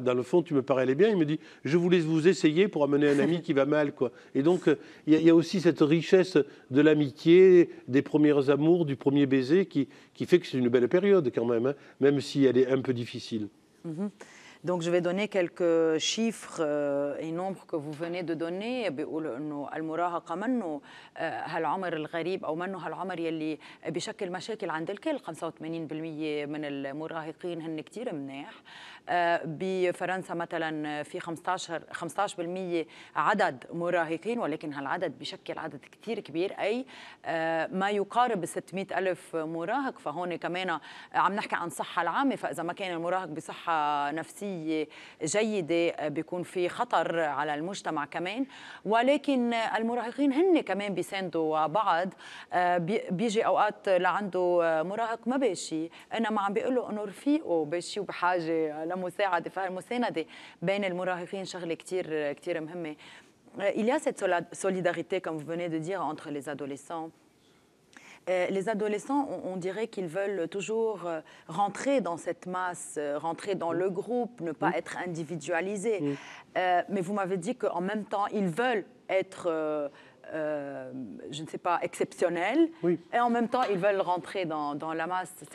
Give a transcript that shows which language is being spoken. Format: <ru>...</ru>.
<fr>Dans le fond, tu me parlais bien. Il me dit, je voulais vous essayer pour amener un ami qui va mal, quoi. Et donc, il y a aussi cette richesse de l'amitié, des premiers amours, du premier baiser, qui fait que c'est une belle période quand même, hein, même si elle est un peu difficile. Donc, je vais donner quelques chiffres et nombres que vous venez de donner.</fr> <ar>بيقولوا إنه المراهقة منه هالعمر الغريب أو منه هالعمر يلي بشكل مشاكل عند الكل. 85% من المراهقين هن كتير منيح. بفرنسا مثلا في 15% عدد مراهقين، ولكن هالعدد بشكل عدد كتير كبير، أي ما يقارب 600 ألف مراهق. فهون كمان عم نحكي عن صحة العامة، فإذا ما كان المراهق بصحة نفسية جيدة بيكون في خطر على المجتمع كمان. ولكن المراهقين هن كمان بيساندوا بعض. بيجي أوقات لعنده مراهق ما باشي، إنما عم بيقولوا إنه رفيقه باشي وبحاجة لمساعدة. فالمساندة بين المراهقين شغلة كتير كتير مهمة.</ar> <fr>Il y a cette solidarité, comme vous venez de dire, entre les adolescents. Les adolescents, on dirait qu'ils veulent toujours rentrer dans cette masse, rentrer dans le groupe, ne pas être individualisés. Mais vous m'avez dit qu'en même temps, ils veulent être, je ne sais pas, exceptionnels, et en même temps, ils veulent rentrer dans la masse.</fr>